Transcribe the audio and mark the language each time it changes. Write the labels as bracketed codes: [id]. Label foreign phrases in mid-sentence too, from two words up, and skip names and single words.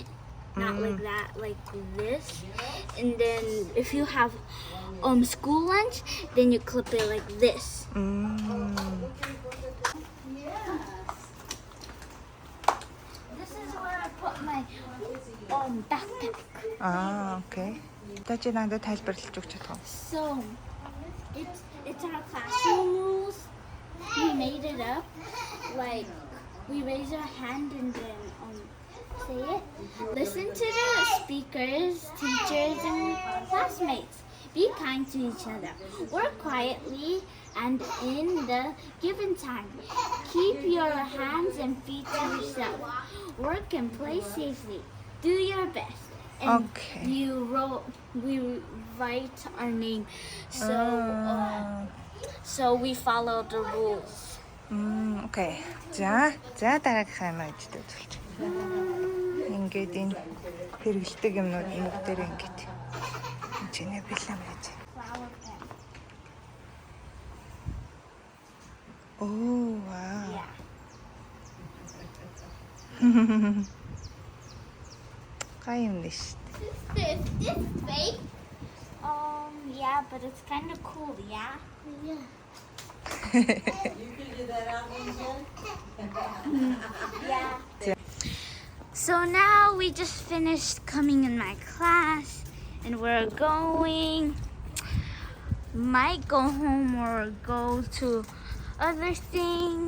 [en] Not like that, like this. And then if you have school lunch, then you clip it like this. This is where I put my backpack. Okay. [mn] Тачи надад тайлбарлаж өгч чадах уу? [en] So it's our classroom rules. We made it up. Like we raise our hand and then say it. Listen to the speakers, teachers, and classmates. Be kind to each other. Work quietly and in the given time. Keep your hands and feet to yourself. Work and play safely. Do your best. And Okay. we write our name. So we follow the rules. [mn] Окей. За дараагийнхаа юм ажид үзүүлж. Ингээд энэ хэрэгэлдэг юмнууд нэг дээр ингээд чиний бэлэн байж. [en] Flower pen. Oh, wow. Yeah. [mn] Гай юм дэш. [en] This is fake. Yeah, but it's kind of cool, yeah? Yeah. You figured that out, Ninjin? Yeah. So now we just finished coming in my class and we're might go home or go to other things.